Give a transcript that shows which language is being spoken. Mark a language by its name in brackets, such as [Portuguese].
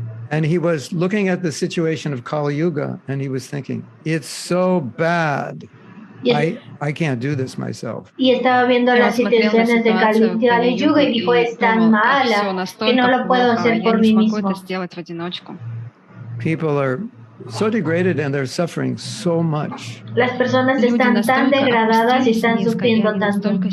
[English] And he was looking at the situation of Kali Yuga and he was thinking, it's so bad. I can't do this myself. [Spanish] Y estaba viendo las situaciones de Kali Yuga y dijo, es tan mala que no lo puedo hacer por mí mismo. [English] People are so degraded and they're suffering so much. [Spanish] Las personas están tan degradadas y están sufriendo tanto.